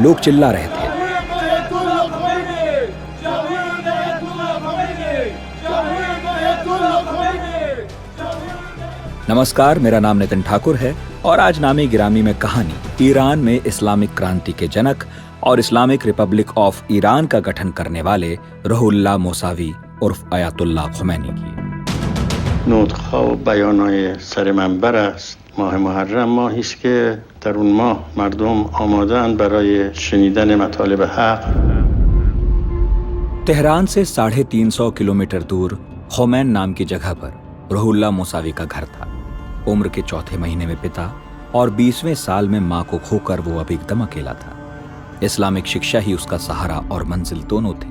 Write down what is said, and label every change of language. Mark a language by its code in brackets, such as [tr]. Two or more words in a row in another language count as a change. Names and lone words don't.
[hi] लोग चिल्ला रहे थे, नमस्कार, मेरा नाम नितिन ठाकुर है और आज नामी गिरामी में कहानी ईरान में इस्लामिक क्रांति के जनक और इस्लामिक रिपब्लिक ऑफ ईरान का गठन करने वाले रुहुल्लाह मोसावी उर्फ आयतुल्लाह खुमैनी की। [fa] नोट‌ها و بیان‌های سر منبر است. ماه محرم ماهی است که در اون ماه مردم آماده‌اند برای شنیدن مطالب حق. [hi] तेहरान से 350 किलोमीटर दूर खुमैन नाम की जगह पर रुहुल्लाह मोसावी का घर था। उम्र के चौथे महीने में पिता और 20वें साल में मां को खोकर वो अब एकदम अकेला था। इस्लामिक शिक्षा ही उसका सहारा और मंजिल दोनों थी।